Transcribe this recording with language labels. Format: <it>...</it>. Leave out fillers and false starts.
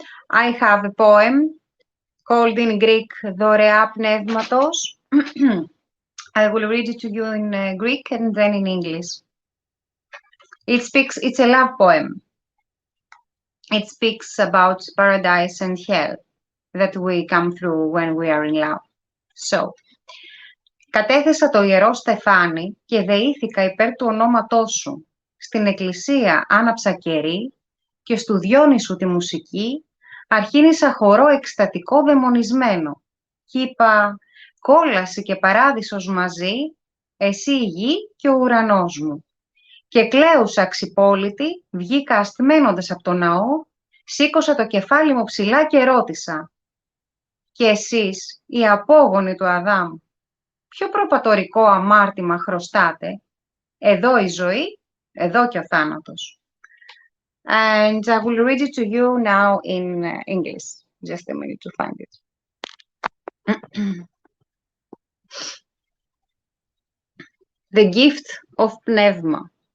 <en>I have a poem called in Greek</en> <el>"Δωρεά πνεύματος."</el> <en>I will read it to you in Greek and then in English. It's a love poem. It speaks about paradise and hell that we come through when we are in love. So, κατέθεσα το ιερό στεφάνι και δεήθηκα υπέρ του ονόματός σου.</en> <el>Στην εκκλησία άναψα κερί και στου Διόνυσου τη μουσική αρχίνησα χορό εκστατικό δαιμονισμένο. Κι είπα, κόλαση και παράδεισος μαζί, εσύ η γη και ο ουρανός μου. Και κλαίουσα ξυπόλυτη, βγήκα ασθμένοντας από το ναό, σήκωσα το κεφάλι μου ψηλά και ρώτησα. Και εσείς, οι απόγονοι του Αδάμ, ποιο προπατορικό αμάρτημα χρωστάτε? Εδώ η ζωή, εδώ και ο θάνατος.</el> <en>And I will read it to you now in English. Just a minute to find it. The gift of πνεύμα.</en>